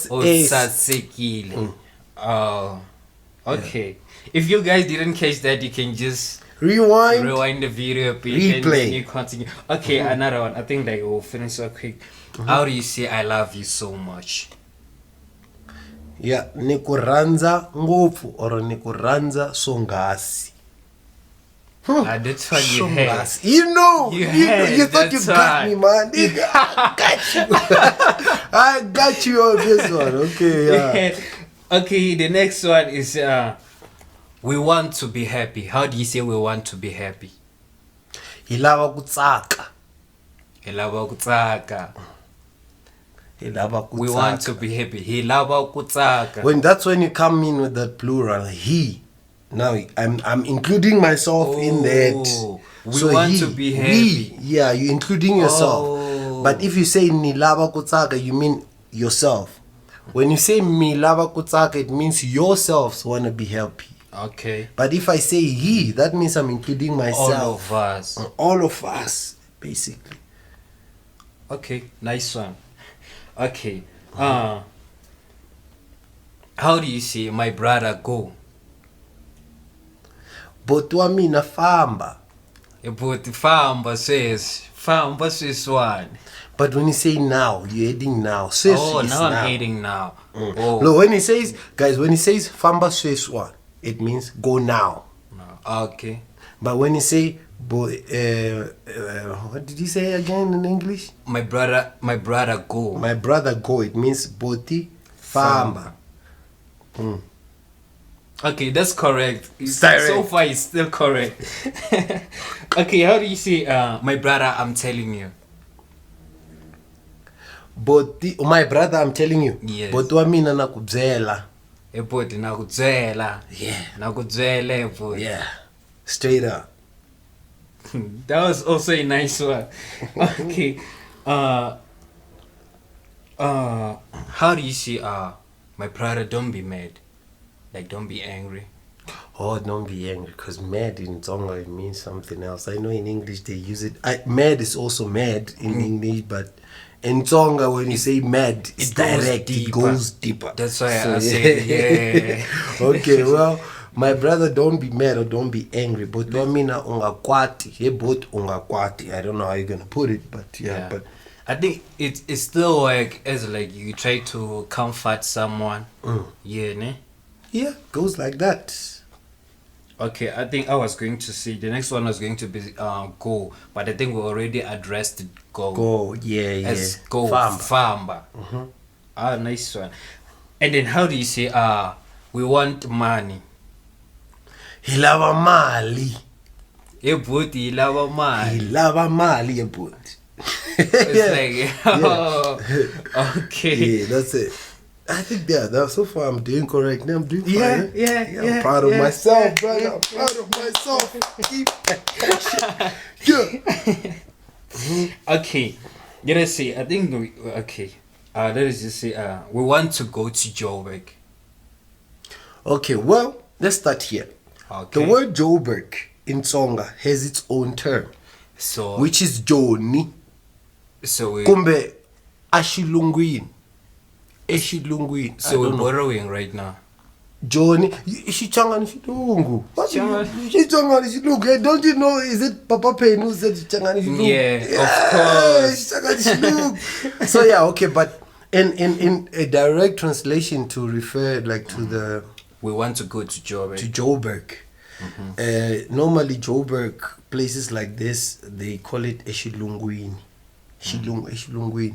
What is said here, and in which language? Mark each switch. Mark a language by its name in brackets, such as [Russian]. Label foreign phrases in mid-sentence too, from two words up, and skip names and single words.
[English] Usasekile. Oh, okay. If you guys didn't catch that, you can just rewind the video a bit, replay, and then you continue. Okay, another one. I think like we'll finish so quick. How do you say I love you so much? Yeah, [Tsonga] nikuranza ngopfu or nikuranza songasi. [English] That's what you had. You know, you thought you got me, man. I got you. I got you on this one. Okay, yeah. Okay, the next one is we want to be happy. How do you say we want to be happy? [Tsonga] Hilava kutsaka. Hilava kutsaka. Hilava kutsaka. [English] We want to be happy. [Tsonga] Hilava kutsaka. [English] That's when you come in with that plural, he. Now I'm including myself in that. We want to be happy. You're including yourself. But if you say [Tsonga] nilava kutsaka, [English] you mean yourself. When you say [Tsonga] milava kutsaka, [English] it means yourselves want to be happy. Okay. But if I say he, that means I'm including myself. All of us. All of us, basically. Okay, nice one. Okay. How do you say my brother go? [Tsonga] Botwa mina famba. [English] But famba says one. But when you say now, you're heading now. Now I'm heading now. No, when he says, guys, when he says famba says one, it means go now. Okay. But when you say, what did you say again in English? My brother go. My brother go. It means [Tsonga] boti famba. [English] Okay, that's correct. Direct. So far, it's still correct. Okay, how do you say, my brother, I'm telling you? But my brother, I'm telling you. Yes. [Tsonga] But wa mina nakubyela. Eboti nakudzwela. Yeah. Nakudzwela eboti. [English] Yeah. Straight up. That was also a nice one. Okay. How do you say, my brother, don't be mad? Like, don't be angry. Oh, don't be angry, because mad in Tonga it means something else. I know in English they use it. Mad is also mad in English, but in Tonga when you say mad, it's direct. It goes deeper. That's why I say, yeah. Okay, well, my brother, don't be mad or don't be angry. [Tsonga] But mina ungakwati, he both ungakwati. [English] I don't know how you're gonna put it, but yeah. But I think it's still like as like you try to comfort someone. Yeah, ne? Yeah, goes like that. Okay, I think I was going to say the next one was going to be go, but I think we already addressed go. Go, yeah. As go Famba. famba. Nice one. And then how do you say we want money? [Tsonga] Hilava mali. Eboti lava money. Hilava mali ebut. [English] It's like okay. Yeah, that's it. I think that so far I'm doing correct. Now I'm doing fine. Yeah. I'm proud of myself, brother. I'm proud of myself. Okay. Let us see. I think let us just say we want to go to Joburg. Okay, well, let's start here. Okay. The word Joburg in Tsonga has its own term, So which is Joni. So we [Tsonga] Kumbe ashilungwini. Eshilungwini. [English] so we're borrowing right now. [Tsonga] Joni, Xitsonga ni Xilungu. Xitsonga ni Xilungu. [English] Don't you know? Is it Papa Pen who said [Tsonga] Xitsonga ni Xilungu? [English] Yeah, of course. [Tsonga] Xitsonga ni Xilungu. [English] So yeah, okay, but in a direct translation to refer like to the We want to go to Joburg. Joburg. Normally Joburg, places like this, they call it Eshilungwini. Eshilungwini.